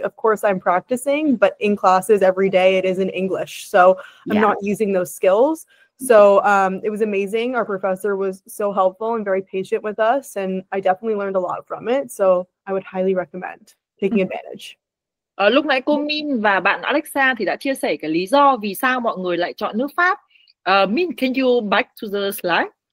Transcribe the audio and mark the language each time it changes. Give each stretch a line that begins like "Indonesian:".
English: Of course, I'm practicing, but in classes every day it is in English. So I'm not using those skills. So it was amazing. Our professor was so helpful and very patient with us. And I definitely learned a lot from it. So I would highly recommend taking advantage.
Vietnamese: Lúc nãy cô Min và bạn Alexa thì đã chia sẻ cái lý do vì sao mọi người lại chọn nước Pháp.
English: Min, can you back to the slide?